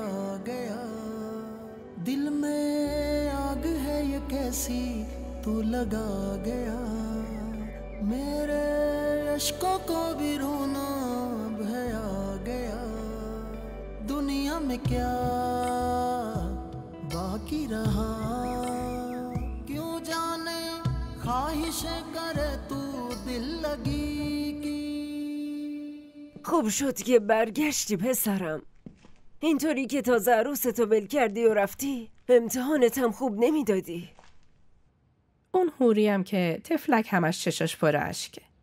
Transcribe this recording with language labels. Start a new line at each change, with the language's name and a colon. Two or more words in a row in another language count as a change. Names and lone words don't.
Hindi: गया दिल में आग है ये कैसी तू लगा गया मेरे अश्कों को भी रोना भया गया दुनिया में क्या बाकी रहा क्यों जाने ख्वाहिशें करे तू
Persian: خوب شد که برگشتی پسرم. اینطوری که تازه عروستو ول کردی و رفتی امتحانت هم خوب نمیدادی. اون هوری هم که تفلک همش چشاش پر اشکه.